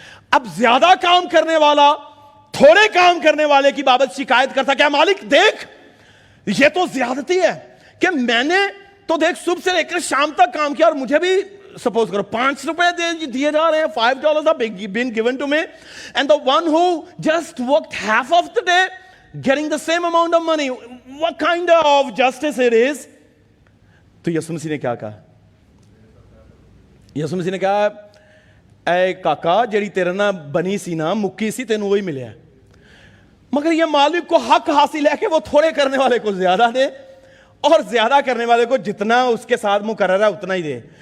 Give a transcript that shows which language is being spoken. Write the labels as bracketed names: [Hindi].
[Urdu] اب زیادہ کام کرنے والا تھوڑے کام کرنے والے کی بابت شکایت کرتا, کیا مالک دیکھ یہ تو زیادتی ہے کہ میں نے تو دیکھ صبح سے لے کر شام تک کام کیا, اور مجھے بھی سپوز کرو $5 دیے جا رہے ہیں, [English] $5 are being given to me, and the one who just worked half of the day getting the same amount of money. What kind of justice it is? [Urdu] تو یسوع مسیح نے کیا کہا؟ یسوع مسیح نے کہا [Punjabi] اے کاکا جیڑی تیرے نا بنی سی نا مکی سی تینوں وہی ملیا, [Urdu] مگر یہ مالک کو حق حاصل ہے کہ وہ تھوڑے کرنے والے کو زیادہ دے اور زیادہ کرنے والے کو جتنا اس کے ساتھ مقرر ہے اتنا ہی دے.